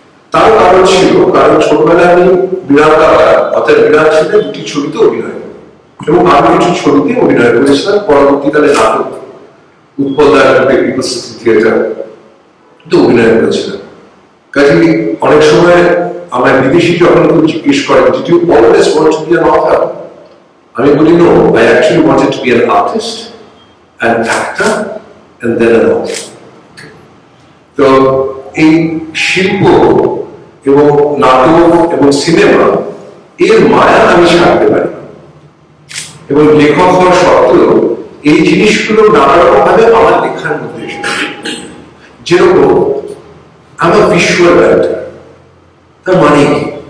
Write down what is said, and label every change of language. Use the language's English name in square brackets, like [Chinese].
[Bangla] তার কারণ ছিল, কারণ ছোটবেলায় আমি বিরাট অর্থাৎ বিরাট ছিল দুটি ছবিতে অভিনয় এবং আরো কিছু ছবিতে অভিনয় করেছিলাম। পরবর্তীকালে নাটক উৎপল থিয়েটার অভিনয় করেছিলাম। কাজে অনেক সময় আমার বিদেশি যখন কেউ জিজ্ঞেস করেন, [English] "Did you always want to be an author?" [Bangla] আমি বলি, [English] "No, I actually wanted to be an artist, an actor, and then an author." [Bangla] তো এই শিল্প এবং নাটক এবং সিনেমা এর মায়া আমি ছাড়তে পারি, এবং লেখক হওয়ার সত্ত্বেও এই জিনিসগুলো নানা রকম ভাবে আমার লেখার মধ্যে এসেছে। যেরকম আমার ভিজুয়াল রাইটার, তার মানে কি?